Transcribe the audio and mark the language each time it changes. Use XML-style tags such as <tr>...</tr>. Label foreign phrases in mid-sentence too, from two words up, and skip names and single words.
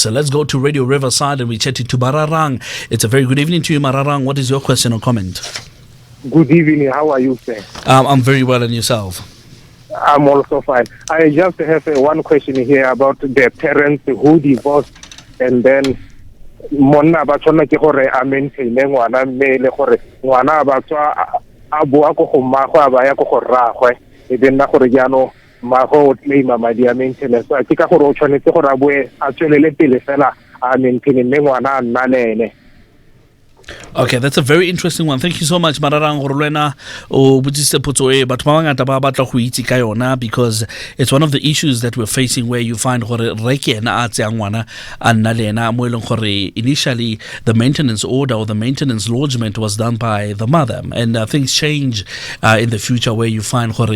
<en>So let's go to Radio Riverside and we chat to Mararang. It's a very good evening to you, Mararang. What is your question or comment? Good evening. How are you, sir? I'm very well, and yourself? I'm also fine. I just have one question here about the parents who divorced and then</en> <tn>monna ba tsona ke gore a maintain ngwana mme le gore ngwana ba tswa a boa go go mmago a ba ya go go rragwe e be nna gore jaano mmago o claim madi a maintenance ke ka gore o tshwanetse gore a boe a tswelele pele fela a maintain mme ngwana a nna le ene.</tn> <en>Okay, that's a very interesting one. Thank you so much, Mararang Gorlena. Because it's one of the issues that we're facing where you find initially the maintenance order or the maintenance lodgement was done by the mother, and things change in the future where you find</en>